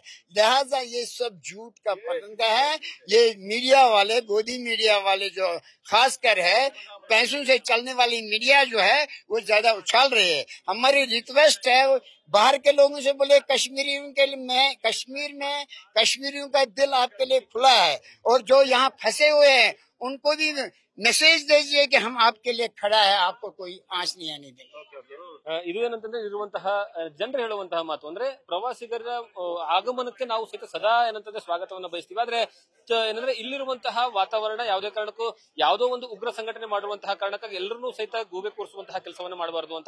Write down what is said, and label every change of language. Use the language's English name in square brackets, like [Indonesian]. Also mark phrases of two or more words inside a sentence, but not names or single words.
[Hindi] लिहाजा ये सब झूठ का पतंगा है। ये मीडिया वाले, गोदी मीडिया वाले जो खास कर है, पैसों से चलने वाली मीडिया जो है वो ज्यादा उछाल रहे हैं। हमारी रिक्वेस्ट है बाहर के लोगों से, बोले कश्मीरियों के लिए, कश्मीर में कश्मीरियों का दिल आपके लिए खुला है, और जो यहाँ फंसे हुए हैं उनको भी मैसेज दीजिए कि हम आपके लिए खड़ा है, आपको कोई आंच नहीं आने देंगे। [Kannada] ಇದು ಏನಂತಂದ್ರೆ ಇರುವಂತಹ ಜನರು ಹೇಳುವಂತಹ ಮಾತು ಅಂದ್ರೆ ಪ್ರವಾಸಿಗರ ಆಗಮನಕ್ಕೆ ನಾವು ಸಹಿತ ಸದಾ ಏನಂತಂದ್ರೆ ಸ್ವಾಗತವನ್ನ ಬಯಸ್ತೀವಿ. ಆದ್ರೆ ಏನಂದ್ರೆ ಇಲ್ಲಿರುವಂತಹ ವಾತಾವರಣ ಯಾವುದೇ ಕಾರಣಕ್ಕೂ ಯಾವುದೋ ಒಂದು ಉಗ್ರ ಸಂಘಟನೆ ಮಾಡುವಂತಹ ಕಾರಣಕ್ಕಾಗಿ ಎಲ್ಲರನ್ನೂ ಸಹಿತ ಗೂಬೆ ಕೂರಿಸುವಂತಹ ಕೆಲಸವನ್ನ ಮಾಡಬಾರದು ಅಂತ.